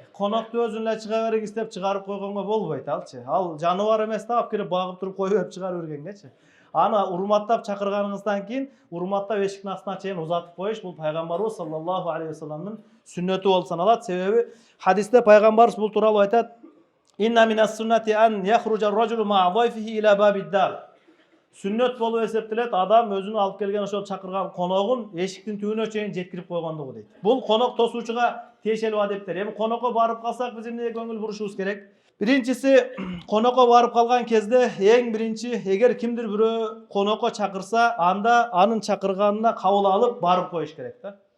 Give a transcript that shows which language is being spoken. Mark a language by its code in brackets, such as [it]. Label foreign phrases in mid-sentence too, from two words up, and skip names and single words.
[ky] Конокту өзүн эле чыга бериңиз деп чыгарып койгонго болбойт алчы. Ал жаныбар эмес да, алып келип багып туруп кое берип чыгарып бергенгечи. Аны урматтап чакырганыңыздан кийин урматтап эшиктин астына чейин узатып коюш бул пайгамбарыбыз [ar] صلى الله عليه وسلم [ky] сүннөтү болуп саналат. Себеби хадисте пайгамбарыбыз бул тууралуу айтат: [ar] "إن من السنة أن يخرج الرجل مع ضيفه إلى باب الدار." [ky] Сүннөт болуп эсептелет адам өзүнүн алып келген ошол чакырган коногун эшиктин түбүнө чейин жеткирип койгондугу дейт. Бул конок тосуучуга тиешелүү адептер. Эми конокко барып калсак биз эмнеге көңүл бурушубуз керек? Биринчиси, конокко барып калган кезде эң биринчи, эгер кимдир бирөө конокко чакырса, анда анын чакырганына кабыл алып барып коюш керек да.